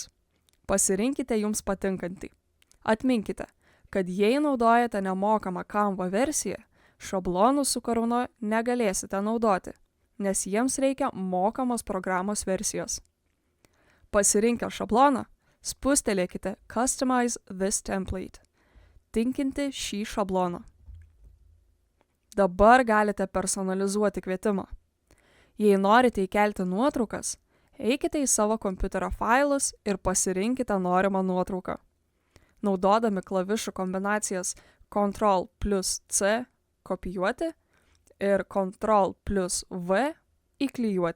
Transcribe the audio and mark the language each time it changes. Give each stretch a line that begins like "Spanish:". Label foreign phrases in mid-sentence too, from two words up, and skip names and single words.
Lithuanian: Pasirinkite jums patinkantį. Atminkite, kad jei naudojate nemokamą Canva versiją, šablonų su karūna negalėsite naudoti, nes jiems reikia mokamos programos versijos. Pasirinkę šabloną, spustelėkite
English: Customize this template.
Lithuanian: Tinkinti šį šabloną. Dabar galite personalizuoti kvietimą. Jei norite įkelti nuotraukas, eikite į savo kompiuterio failus ir pasirinkite norimą nuotrauką. Naudodami klavišų kombinacijas Ctrl+C kopijuoti ir Ctrl+V įklijuoti.